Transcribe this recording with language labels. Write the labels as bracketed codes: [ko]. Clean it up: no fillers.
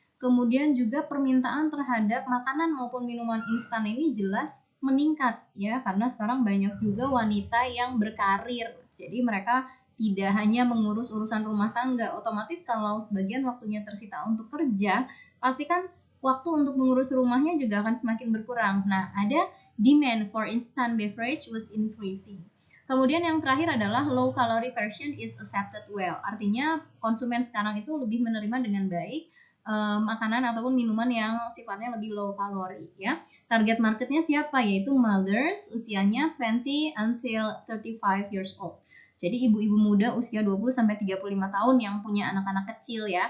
[id] Kemudian juga permintaan terhadap makanan maupun minuman instan ini jelas meningkat ya, karena sekarang banyak juga wanita yang berkarir. Jadi mereka tidak hanya mengurus urusan rumah tangga, otomatis kalau sebagian waktunya tersita untuk kerja, pasti kan waktu untuk mengurus rumahnya juga akan semakin berkurang. Nah, ada [en] demand for instant beverage was increasing. [id] Kemudian yang terakhir adalah [en] low calorie version is accepted well. [id] Artinya konsumen sekarang itu lebih menerima dengan baik makanan ataupun minuman yang sifatnya lebih low kalori ya. Target marketnya siapa? Yaitu mothers usianya [en] 20 until 35 years old. [id] Jadi ibu-ibu muda usia 20 sampai 35 tahun yang punya anak-anak kecil ya.